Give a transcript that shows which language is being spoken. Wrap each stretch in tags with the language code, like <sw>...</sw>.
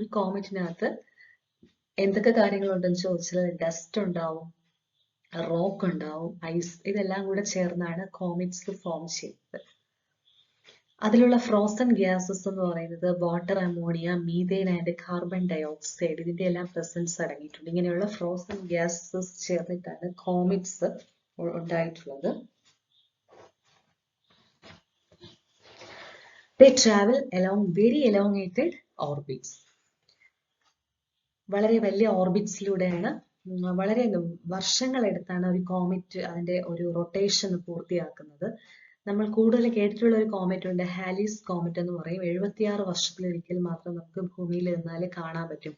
<ml>ഒരു കോമറ്റിനകത്ത് എന്തൊക്കെ കാര്യങ്ങളുണ്ടെന്ന് ചോദിച്ചാൽ ഡസ്റ്റ് ഉണ്ടാവും, റോക്ക് ഉണ്ടാവും, ഐസ്, ഇതെല്ലാം കൂടെ ചേർന്നാണ് കോമറ്റ്സ് ഫോം ചെയ്യുന്നത്. അതിലുള്ള ഫ്രോസൺ ഗ്യാസസ് എന്ന് പറയുന്നത് water, ammonia, methane and carbon dioxide, ഇതിന്റെ എല്ലാം പ്രസൻസ് അടങ്ങിയിട്ടുണ്ട്. ഇങ്ങനെയുള്ള ഫ്രോസൺ ഗ്യാസസ് ചേർന്നിട്ടാണ് കോമറ്റ്സ് ഉണ്ടായിട്ടുള്ളത്.</ml> <en>They travel along very elongated orbits.</en> <ml>വളരെ വലിയ ഓർബിറ്റ്സിലൂടെയാണ്, വളരെ വർഷങ്ങൾ എടുത്താണ് ഒരു കോമറ്റ് അതിന്റെ ഒരു റൊട്ടേഷൻ പൂർത്തിയാക്കുന്നത്. നമ്മൾ കൂടുതൽ കേട്ടിട്ടുള്ള ഒരു കോമറ്റ് ഉണ്ട്, ഹാലിസ് കോമറ്റ് എന്ന് പറയും. 76 വർഷത്തിലൊരിക്കൽ മാത്രം നമുക്ക് ഭൂമിയിൽ നിന്നാൽ കാണാൻ പറ്റും.</ml>